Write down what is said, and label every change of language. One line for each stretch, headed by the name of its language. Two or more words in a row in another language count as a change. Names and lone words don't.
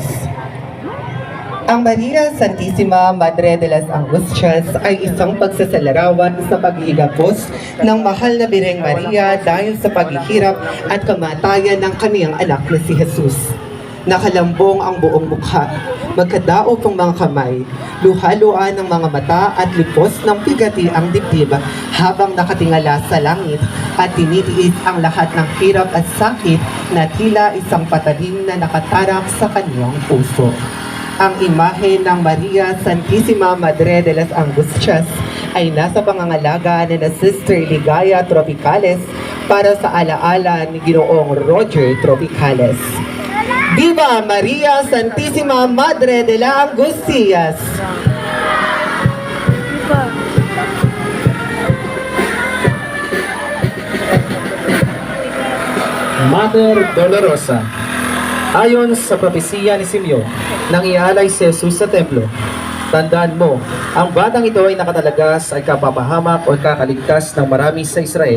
Filipino: Ang Maria Santísima Madre de las Angustias ay isang pagsasalarawan sa paghihigapos ng mahal na Birheng Maria dahil sa paghihirap at kamatayan ng kaniyang anak na si Jesus. Nakalambong ang buong mukha, magkadaop ang mga kamay, luhaluan ng mga mata at lipos ng pigati ang dibdib habang nakatingala sa langit at tinitiis ang lahat ng hirap at sakit na tila isang patalim na nakatarak sa kanyang puso. Ang imahe ng Maria Santísima Madre de las Angustias ay nasa pangangalaga na Sister Ligaya Tropicales para sa alaala ni Ginoong Roger Tropicales.
Spanish: Viva Maria Santísima Madre de las Angustias! Viva!
English: Mother Dolorosa.
Filipino: Ayon sa propesiya ni Simeon, nang ialay si Jesus sa templo, tandaan mo, ang batang ito ay nakatalagas ay kapapahamak o kakaligtas ng marami sa Israel.